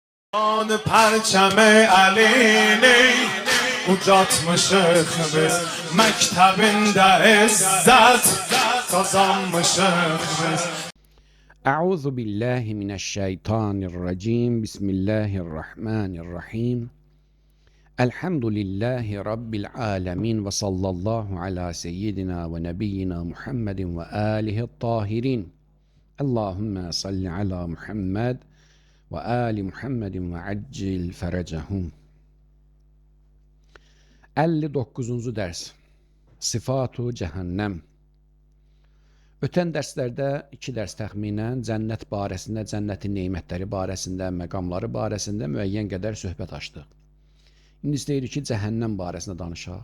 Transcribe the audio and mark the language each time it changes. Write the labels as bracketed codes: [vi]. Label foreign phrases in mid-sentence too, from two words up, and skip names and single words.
[az] آن پرچم علینی ucatmışıq biz məktəbində izzət qazanmışıq biz. [ar] أعوذ بالله من الشيطان الرجيم بسم الله الرحمن الرحيم الحمد لله رب العالمين وصلى الله على سيدنا ونبينا محمد وآله الطاهرين اللهم صل على محمد وآل محمد وعجل فرجهم [az] 59-cu dərs Sifatu Cəhənnəm. Ötən dərslərdə 2 dərs təxminən cənnət barəsində, cənnətin nemətləri barəsində, məqamları barəsində müəyyən qədər söhbət açdıq. İndi istəyirik ki, cəhənnəm barəsində danışaq.